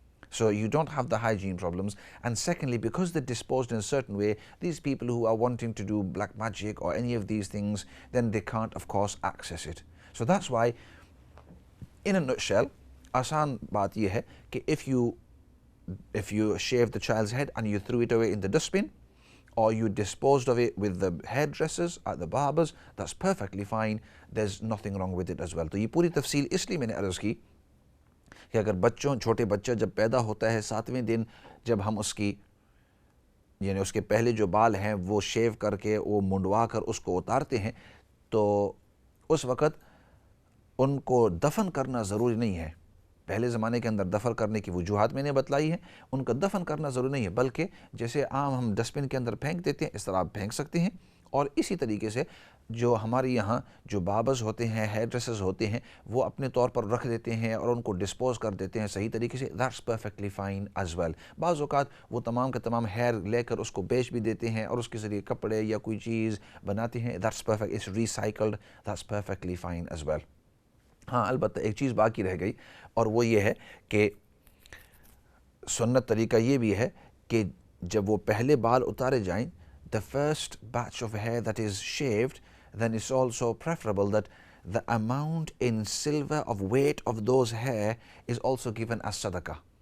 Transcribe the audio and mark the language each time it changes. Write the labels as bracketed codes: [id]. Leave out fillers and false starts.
[en] So you don't have the hygiene problems. And secondly, because they're disposed in a certain way, these people who are wanting to do black magic or any of these things, then they can't, of course, access it. So that's why, in a nutshell, [hi] आसान बात यह है कि [en] if you shave the child's head and you threw it away in the dustbin, or you disposed of it with the hairdressers at the barbers, that's perfectly fine. There's nothing wrong with it as well. [hi] तो ये पूरी तफसील इसलिए मैंने अर्ज़ की कि अगर छोटे बच्चा जब पैदा होता है 7वें दिन, जब हम उसकी यानी उसके पहले जो बाल हैं वो शेव करके वो मुंडवा कर उसको उतारते हैं, तो उस वक़्त उनको दफन करना ज़रूरी नहीं है. पहले ज़माने के अंदर दफन करने की वजूहात मैंने बतलाई है. उनका दफन करना ज़रूरी नहीं है, बल्कि जैसे आम हम डस्टबिन के अंदर फेंक देते हैं, इस तरह आप फेंक सकते हैं. और इसी तरीके से जो हमारे यहाँ जो बाबर्स होते हैं, हेयर ड्रेसर्स होते हैं, वो अपने तौर पर रख देते हैं और उनको डिस्पोज कर देते हैं सही तरीके से. [en] That's perfectly fine as well. [hi] बाज़ औक़ात वो तमाम के तमाम हेयर लेकर उसको बेच भी देते हैं और उसके ज़रिए कपड़े या कोई चीज़ बनाते हैं. [en] That's perfect, it's recycled, that's perfectly fine as well. [hi] हाँ, अलबत्ता एक चीज़ बाकी रह गई, और वो ये है कि सुन्नत तरीका ये भी है कि जब वो पहले बाल उतारे जाएं, [en] the first batch of hair that is shaved, then it's also preferable that the amount in silver of weight of those hair is also given as sadaqah.